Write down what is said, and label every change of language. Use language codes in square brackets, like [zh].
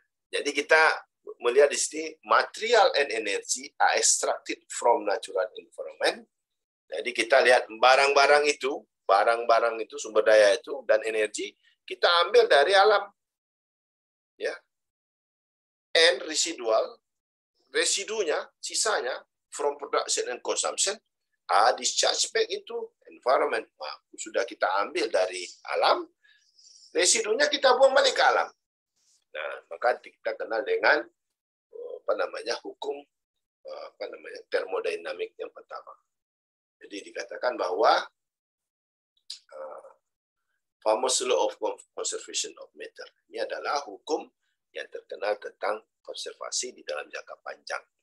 [id] Jadi kita melihat di sini [en] material and energy are extracted from natural environment. [id] Jadi kita lihat barang-barang itu sumber daya itu dan energi kita ambil dari alam. Ya. [en] And [id] residunya, sisanya [en] from production and consumption are discharged back into environment. [id] Nah, sudah kita ambil dari alam, residunya kita buang balik ke alam. Nah, maka kita kenal dengan hukum termodinamik yang pertama. Jadi dikatakan bahwa [en] famous law of conservation of matter [id] ini adalah hukum yang terkenal tentang konservasi di dalam jangka panjang.